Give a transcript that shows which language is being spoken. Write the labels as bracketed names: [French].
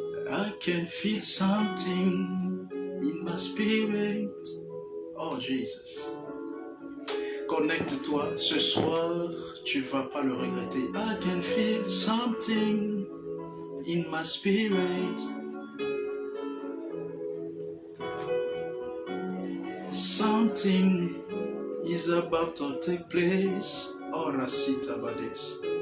[English] I can feel something in my spirit. [French] Oh Jesus. Connecte-toi. Ce soir, tu vas pas le regretter. [English] I can feel something in my spirit. Something is about to take place. Oh, Rasita Bades.